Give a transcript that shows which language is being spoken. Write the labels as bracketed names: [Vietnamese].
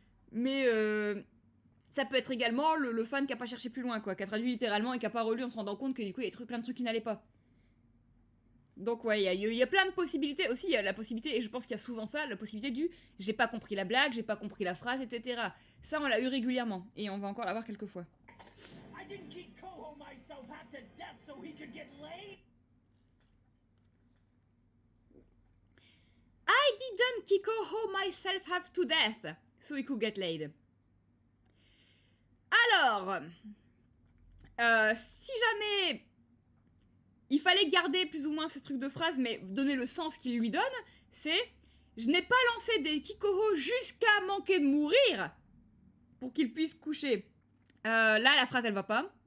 [French] Mais ça peut être également le fan qui a pas cherché plus loin, quoi, qui a traduit littéralement et qui a pas relu en se rendant compte que du coup, il y a plein de trucs qui n'allaient pas. Donc ouais, il y a plein de possibilités. Aussi, il y a la possibilité, et je pense qu'il y a souvent ça, la possibilité du « j'ai pas compris la blague, j'ai pas compris la phrase, etc. » Ça, on l'a eu régulièrement, et on va encore l'avoir quelques fois. [English] I didn't keep Koho myself half to death so he could get laid. didn't Kikoho myself have to death so he could get laid. [French] Alors, si jamais il fallait garder plus ou moins ce truc de phrase, mais donner le sens qu'il lui donne, c'est « Je n'ai pas lancé des Kikoho jusqu'à manquer de mourir pour qu'il puisse coucher. » Là, la phrase, elle va pas.